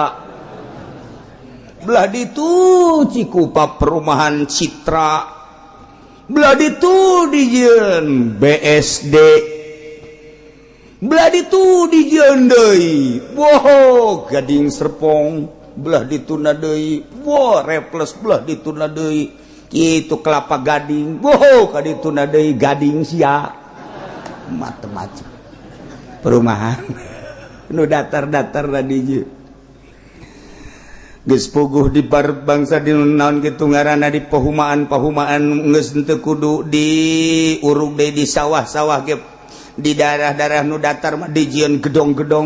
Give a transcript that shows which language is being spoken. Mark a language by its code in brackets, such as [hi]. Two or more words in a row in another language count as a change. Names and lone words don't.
[su] Belah ditu Cikupa perumahan Citra, belah ditu dijieun BSD, belah ditu dijieun deui Gading Serpong, belah dituna deui Reples, belah dituna deui kitu Kelapa Gading, ka dituna deui Gading sia, macam-macam perumahan nu datar-datar tadi je geus puguh di bangsa di naon kitu ngaranna di pahumaan geus teu kudu di urug deui di sawah-sawah ge di daerah-daerah nu datar mah dijieun gedong-gedong.